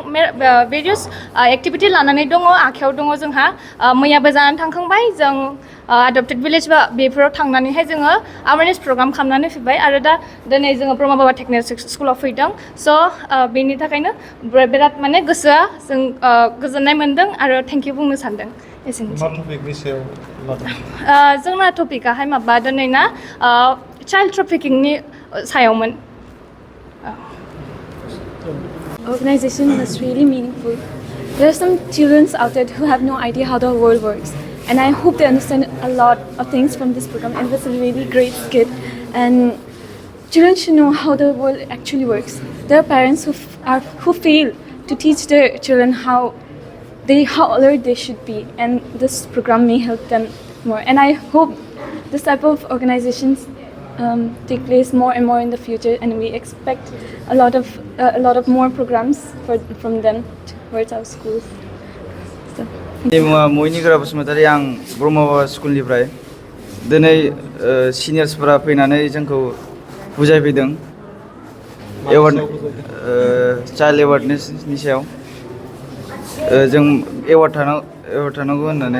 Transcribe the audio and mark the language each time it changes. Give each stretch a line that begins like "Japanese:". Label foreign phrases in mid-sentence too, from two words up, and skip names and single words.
Bodo: भेरियास एक्टिभिटि लानानै दङ आखायाव दङ जोंहा मैयाबो जानानै थांखांबाय जों
English: adapted village
Bodo: बा बेफोराव थांनानैहाय जोङो
English: awareness program
Bodo: खालामनानै फैबाय आरो दा दिनै जोङो ब्रह्म बाबा टेक्न' स्कुलाव फैदों स' बेनि थाखायनो बिराद माने गोसोआ जों गोजोननाय मोन्दों आरो
English: thank you
Bodo: बुंनो सानदों जोंना टपिकाहाय माबा दिनैना
English: child trafficking
Bodo: सायावमोन
English: Organization was really meaningful. There are some children out there who have no idea how the world works, and I hope they understand a lot of things from this program. And it was a really great skit, and children should know how the world actually works. There are parents who fail to teach their children how alert they should be, and this program may help them more. And I hope this type of organizations take place more and more in the future, and we expect a lot of more programs from them towards our schools.
Bodo: मयनिग्रा बसुमतारी आं ब्रह्म बाबा स्कुलनिफ्राय दिनै सिनियर्सफोरा फैनानै जोंखौ बुजायफैदों
English: child awareness
Bodo: सायाव जों एवार्ड थानांगौ होननानै